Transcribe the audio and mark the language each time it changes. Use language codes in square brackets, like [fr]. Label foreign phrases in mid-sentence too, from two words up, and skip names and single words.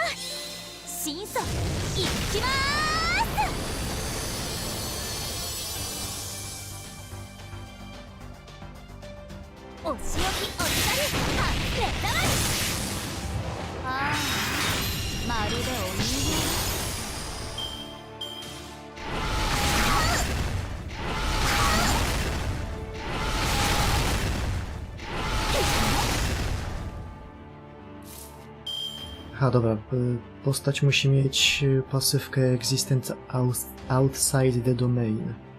[ja] 真相いきまーす。お仕置きお疲れ。あ、レッドライ。ああ、まるでお人形。 [pl] Aha, dobra, postać musi mieć pasywkę Existence Outside the Domain.